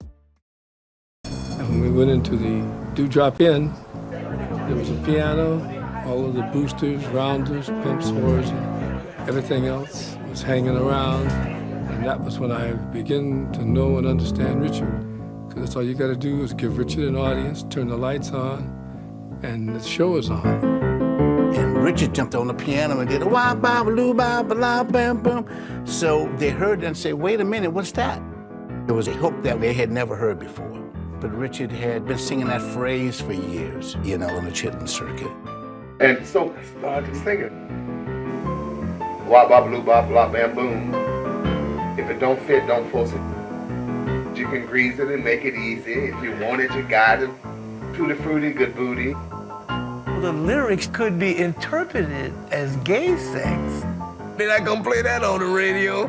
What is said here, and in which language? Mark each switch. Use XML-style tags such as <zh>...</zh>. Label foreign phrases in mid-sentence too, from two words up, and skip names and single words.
<en>When we went into the Dewdrop Inn, there was a piano, all of the boosters, rounders, pimps, whores, and everything else was hanging around. And that was when I began to know and understand Richard. Because that's all you got to do is give Richard an audience, turn the lights on, and the show is on. And Richard jumped on the piano and did a wah ba loo ba ba la bam bam. So they heard it and said, "Wait a minute, what's that?" It was a hook that they had never heard before. But Richard had been singing that phrase for years, you know, on the Chitlin circuit. And so I started singing. Wah ba blue ba blah bam boom. If it don't fit, don't force it. You can grease it and make it easy. If you want it, you got it. Tutti Frutti, good booty. The lyrics could be interpreted as gay sex. They're not gonna play that on the radio.</en>